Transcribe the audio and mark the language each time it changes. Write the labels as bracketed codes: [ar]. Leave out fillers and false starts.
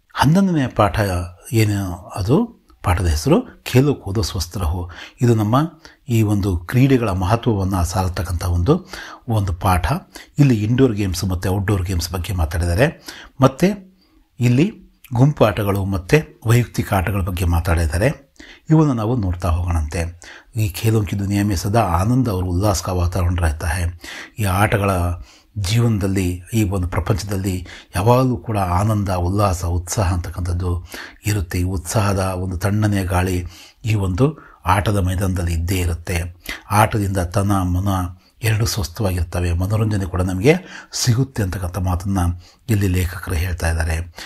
[kn] 11ನೇ ಪಾಠ ಏನು, ಅದು ಪಾಠದ ಹೆಸರು ಖೇಲೋ ಕೂದೋ ಸ್ವಸ್ಥ ರಹೋ. ಇದು ನಮ್ಮ ಈ ಒಂದು ಕ್ರೀಡೆಗಳ ಮಹತ್ವವನ್ನು ಸಾರತಕ್ಕಂಥ ಒಂದು ಪಾಠ. ಇಲ್ಲಿ ಇಂಡೋರ್ ಗೇಮ್ಸ್ ಮತ್ತು ಔಟ್ಡೋರ್ ಗೇಮ್ಸ್ ಬಗ್ಗೆ ಮಾತಾಡಿದ್ದಾರೆ. ಮತ್ತು ಇಲ್ಲಿ ಗುಂಪು ಆಟಗಳು ಮತ್ತು ವೈಯಕ್ತಿಕ ಆಟಗಳ ಬಗ್ಗೆ ಮಾತಾಡಿದ್ದಾರೆ. ಇವನ್ನು ನಾವು ನೋಡ್ತಾ ಹೋಗೋಣಂತೆ. [hi] ಈ ಖೇಲೋं की दुनिया में सदा आनंद और उल्लास का वातावरण रहता है. [kn] ಈ ಆಟಗಳ ಜೀವನದಲ್ಲಿ, ಈ ಒಂದು ಪ್ರಪಂಚದಲ್ಲಿ ಯಾವಾಗಲೂ ಕೂಡ ಆನಂದ, ಉಲ್ಲಾಸ, ಉತ್ಸಾಹ ಅಂತಕ್ಕಂಥದ್ದು ಇರುತ್ತೆ. ಈ ಉತ್ಸಾಹದ ಒಂದು ತಣ್ಣನೆಯ ಗಾಳಿ ಈ ಒಂದು ಆಟದ ಮೈದಾನದಲ್ಲಿ ಇದ್ದೇ ಇರುತ್ತೆ. ಆಟದಿಂದ ತನ ಮನ ಎರಡು ಸ್ವಸ್ಥವಾಗಿರ್ತವೆ, ಮನೋರಂಜನೆ ಕೂಡ ನಮಗೆ ಸಿಗುತ್ತೆ ಅಂತಕ್ಕಂಥ ಮಾತನ್ನು ಇಲ್ಲಿ ಲೇಖಕರು ಹೇಳ್ತಾ ಇದ್ದಾರೆ.